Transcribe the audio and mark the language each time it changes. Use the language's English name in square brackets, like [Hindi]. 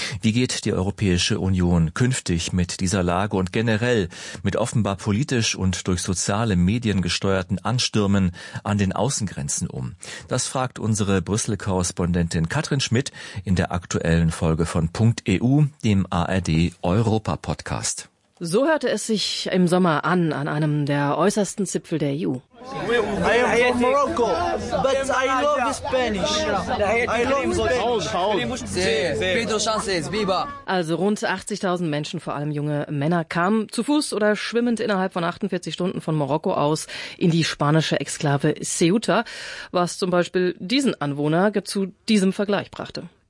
[German] Wie geht die Europäische Union künftig mit dieser Lage und generell mit offenbar politisch und durch soziale Medien gesteuerten Anstürmen an den Außengrenzen um? Das fragt unsere Brüssel-Korrespondentin Katrin Schmidt in der aktuellen Folge von Punkt EU, dem ARD Europa-Podcast. So hörte es sich im Sommer an einem der äußersten Zipfel der EU. [English] I am from Morocco, but I love Spanish. I love Spanish. Pedro Sánchez, viva! [German] Also rund 80.000 Menschen, vor allem junge Männer, kamen zu Fuß oder schwimmend innerhalb von 48 Stunden von Marokko aus in die spanische Exklave Ceuta, was zum Beispiel diesen Anwohner zu diesem Vergleich brachte.